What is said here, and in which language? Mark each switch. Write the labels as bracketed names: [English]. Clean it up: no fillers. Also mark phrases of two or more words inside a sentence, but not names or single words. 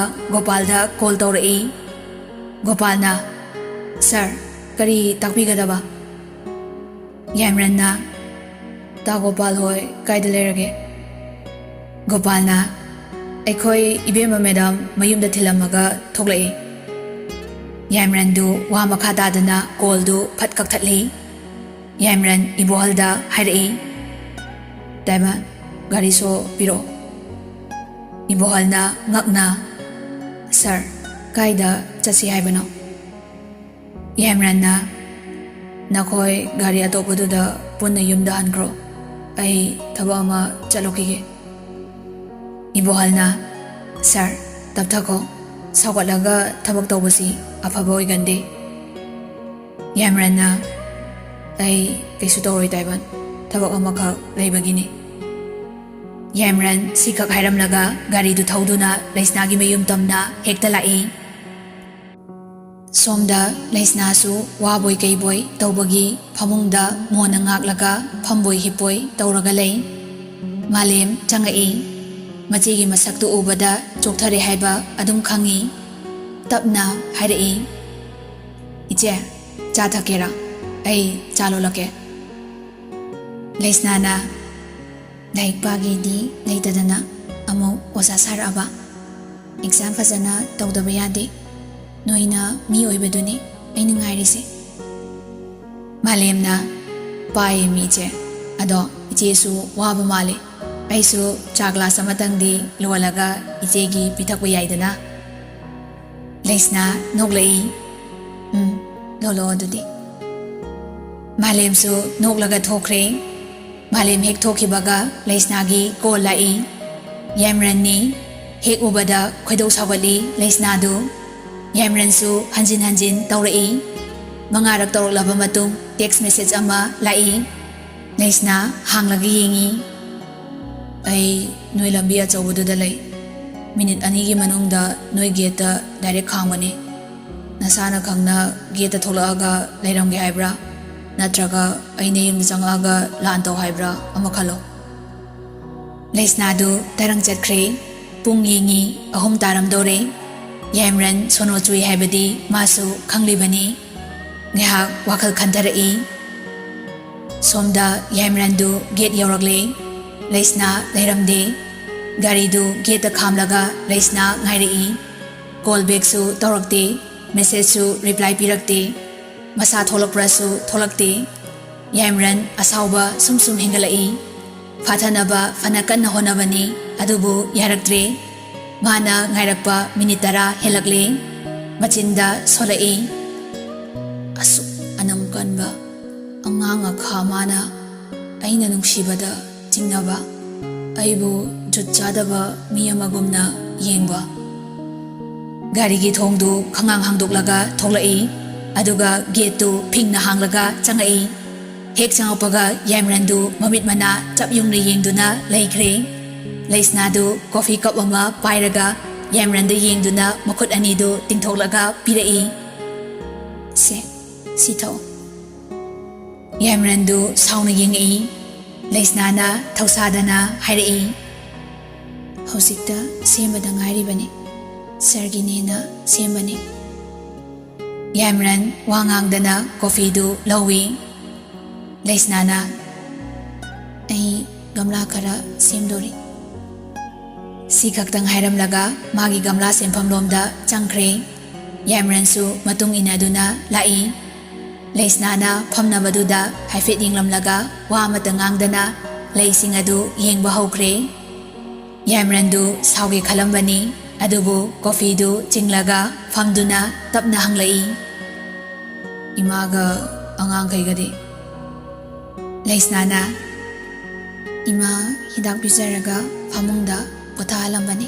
[Manipuri] Gopalda call Taurai Gopalna Sir Kari Takbigadaba Yamranna Ta Gopal Hoi Kaidalerage Gopalna Aikoi Ibema Madam Mayumda Thilamaga Thoklai Yamrandu wa makha dadana call du phat kakthatli Yamran ibohalda harai Taiba, Gariso Piro. Ibohalna ngakna. Sir, kaida chasi haibano. Yamranna, nakoi gari atopaduda punna yumda hankro. Ay tabama chalokige. Ibohalna, Sir, taptako, sawalaga tabak tawbasi apaboy gandi. Yamranna, ay kaisu tawroy Taiban, tabak amakak laybagini. Yamran sikak hairamlaga gari du thauduna laisnagi mayum tamna hekta lai. Somda laisna su waboy kaiboy tawbagi phamungda mona ngaklaga phamboy hipoi tawraga lay. Malem changai machigi masaktu ubada chokthare haiba adum khangi. Tapna hairai. Iche cha thakera ai chalo lake. Laisna na Laik pagi di laitadana amo osa saraba. Exam fazana tawdaba yade. Noina mi oibaduni aina ngairise. Malemna pae mi che. Ado ichesu waba male. Aisu chakla samatangdi luwalaga ichegi pitakwa yaidana. Laisna noglai. Lolo adudi. Malemsu noglaga thokre. Malem hek thokibaga laisnagi ko lai. Yamran ni hek ubada khoidau sawali laisnadu. Yamran su hanjin hanjin tawrai. Mangarak tawraklaba matung [English] text message [Manipuri] ama lai. Laisna hanglagi yengi. Ay noi lambi achawbududa lay. Minute anigi manungda noi [English] gate direct [Manipuri] khangwani. Nasana khangna gate tholaaga lairamge haibra. Natraga aina yum changaga lanto haibra amakhalo. Laisnadu tarang chatkre pung yengi ahum taram dore. Yamran sono chui haibadi masu khanglibani. Ngahak wakhal khantarai. Somda Yamrandu gate yauragle. Laisna lairamde. Garidu gate khamlaga laisna ngairai. [English] Call back [Manipuri] su tawrakte. Message su reply pirakte. Masa tholak prasu tholakte. Yamran asauba sum hingalai. Fathanaba fanakan na honabani. Adubu yaraktre. Mana ngairakpa minitara helakle. Machinda solai. Asu anamkan ba. Anganga khamana. Aina nungsibada jingnaba. Aibu jutchadaba miyamagumna yengba. Garigi thongdu khangang hangdoklaga tholai. Aduga gate tu ping na hanglaga changai. Hek changapaga Yamrandu mamit mana chap yung yengduna laikre. Laisnadu [English] coffee cup [Manipuri] ama pairaga Yamrandu yengduna makut anidu tingthoklaga pirai. Sitho. Yamrandu sauna yengai. Laisnana thausadana hairai. Hausikta sembada ngairibani. Serginena sembani. Yamran wangangdana coffee du lawi. Laisnana ai gamla kara semdori. Sikaktang hairamlaga magi gamla semfamlomda changkre. Yamran su matung inaduna lai. Laisnana phamnabaduda haifet yinglamlaga wa matangangdana laising adu yengba hokre. Yamrandu sauge khalambani. Adubu coffee du chinglaga famduna tapna hanglai. Imaga angang kaygadi. Laisnana ima hidak bizaraga famungda pothalambani.